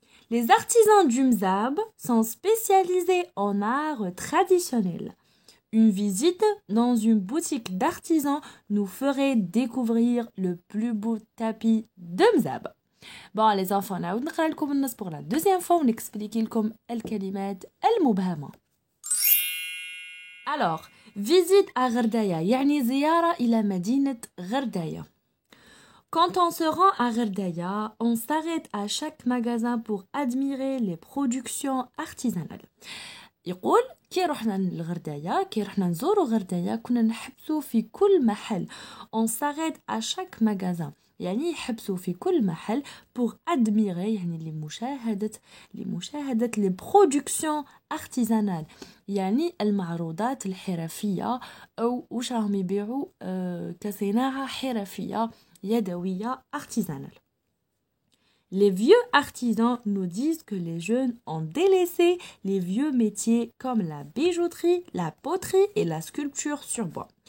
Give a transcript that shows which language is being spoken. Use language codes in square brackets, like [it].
[fr] Les artisans du Mzab sont spécialisés en art traditionnel. Une visite dans une boutique d'artisans nous ferait découvrir le plus beau tapis de Mzab. Bon les enfants, [ar] نعاود نقرا لكم النص [fr] pour la deuxième fois [ar] ونexpliquer لكم الكلمات المبهمة. [fr] Alors, visite à Gherdaïa [ar] يعني زيارة إلى مدينة غردايا. [fr] Quand on se rend à Gherdaïa, on s'arrête à chaque magasin pour admirer les productions artisanales. [ar] يقول كي رحنا لغردايا، كي رحنا نزورو غردايا كنا نحبسو في كل محل. [fr] On s'arrête à chaque magasin [ar] يعني يحبسوا في كل محل [fr] pour admirer [ar] يعني لمشاهدة [fr] les productions artisanales [ar] يعني المعروضات الحرفية أو وش راهم يبيعوا كصناعة حرفية يدوية artisanale. [fr] Les vieux artisans nous disent que les jeunes ont délaissé les vieux métiers comme la bijouterie, la poterie et la sculpture sur bois.